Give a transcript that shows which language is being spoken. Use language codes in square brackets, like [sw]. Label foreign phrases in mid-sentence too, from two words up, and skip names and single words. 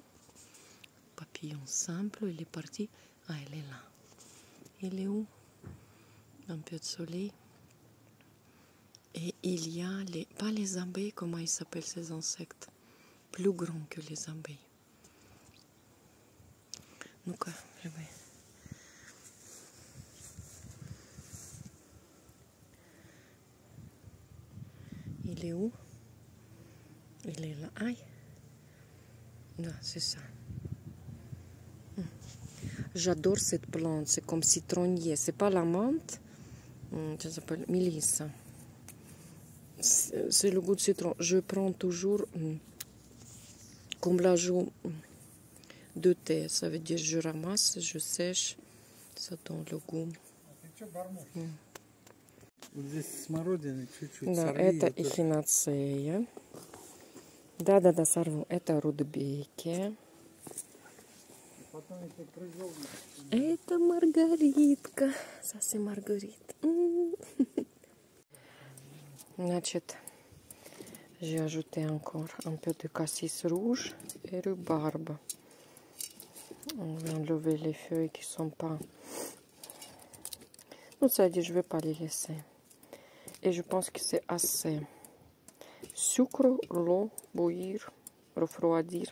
[fr] Papillon simple, il est parti. Ah, elle est là. Il est où? Un peu de soleil. Et il y a les... Pas les abeilles, comment ils s'appellent ces insectes? Plus grands que les abeilles. [ru] Ну-ка, живи. [fr] Il est où? Il est là. Aïe. Non, c'est ça. J'adore cette plante. C'est comme citronnier. C'est pas la menthe. Ça s'appelle Mélissa. C'est le goût de citron. Je prends toujours comme l'ajout de thé. Ça veut dire je ramasse, je sèche. Ça donne le goût. [ru] Вот здесь смородины чуть-чуть. Да, Сорви это это. эхинацея. Да, сорву. Это рудбеки. Потом еще прыгал. Это маргаритка. Совсем маргарит. Значит, [fr] j'ai ajouté encore un peu de cassis rouge et rhubarbe. On va enlever les feuilles qui sont pas... Non, ça dit, je vais pas les laisser. Et je pense que c'est assez. Sucre, l'eau, bouillir, refroidir.